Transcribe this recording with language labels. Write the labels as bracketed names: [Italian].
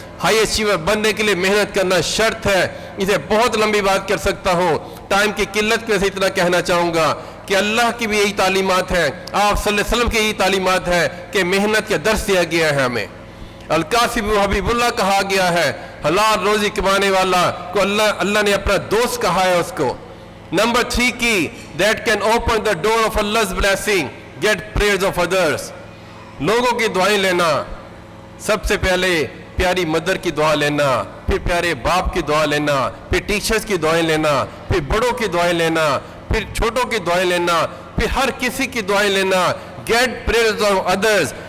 [Urdu] High achiever بننے کے لیے محنت کرنا شرط ہے. اسے بہت لمبی بات کر سکتا ہوں, ٹائم کی قلت پہ سے اتنا کہنا چاہوں گا کہ اللہ کی بھی یہی تعلیمات ہیں, آپ صلی اللہ علیہ وسلم کی یہی تعلیمات ہے کہ محنت کا درس دیا گیا ہے ہمیں. القاسم حبیب اللہ کہا گیا ہے, حلال روزی کمانے والا کو اللہ نے اپنا دوست کہا ہے اس کو. نمبر 3 کی, [English] that can open the door of Allah's blessing, get prayers of others. [Urdu] لوگوں کی دعائیں لینا, سب سے پہلے پیاری مدر کی دعا لینا, پھر پیارے باپ کی دعا لینا, پھر ٹیچرز کی دعائیں لینا, پھر بڑوں کی دعائیں لینا, پھر چھوٹوں کی دعائیں لینا, پھر ہر کسی کی دعائیں لینا. [English] get prayers of others.